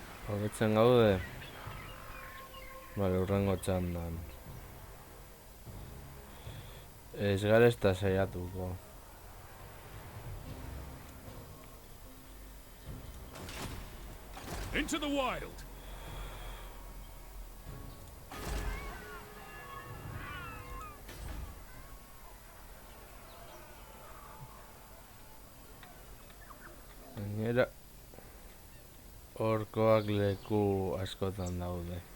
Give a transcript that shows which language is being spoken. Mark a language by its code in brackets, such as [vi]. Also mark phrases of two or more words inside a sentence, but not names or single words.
[eu] Hobetzen gaude? Bale, urrengo txandan. Ez gara ez da saiatuko. [en] Into the wild. [eu] Gainera, orkoak leku askotan daude.